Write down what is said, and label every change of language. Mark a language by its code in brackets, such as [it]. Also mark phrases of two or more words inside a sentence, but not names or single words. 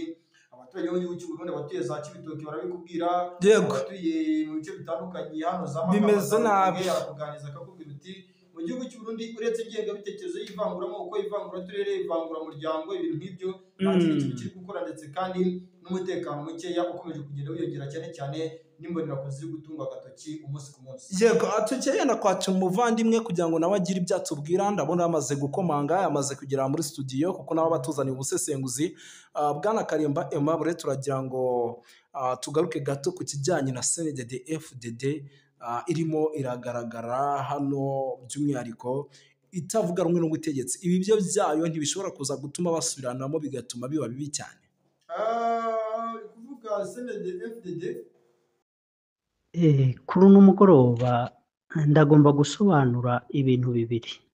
[rw] Abaturage b'igihugu cy'u Burundi, abatuye za Cibitoki barabikubwira, abatuye mu bice bitandukanye hano za Makamba arakuganiza akakubwira uti mu gihugu cy'u Burundi uretse ingengabitekerezo y'ivanguramuko, ivanguraturere, ivanguramuryango, ibintu nk'ibyo nta kindi kintu kiri gukora, ndetse kandi n'umutekano mukeya ukomeje kugenda wiyongera, cyane cyane n'imbonerakoze ziri gutungwa agatoki umunsi ku munsi. Yego, tukeye na kwacu umuvandimwe kugira ngo nawe agire ibyo atubwira. Ndabona yamaze gukomanga, yamaze kugera muri studio, kuko nawe batuzaniye ubusesenguzi. Bwana Karimba Aimable, turagira ngo tugaruke gato ku kijyanye na CNDD-FDD irimo iragaragara hano, by'umwihariko itavuga rumwe n'ubutegetsi. Ibi byo byayo ntibishobora kuza gutuma basubiranamo bigatuma biba bibi cyane? [rn] Kuvuga CNDD-FDD kuri uno mugoroba ndagomba gusobanura ibintu bibiri.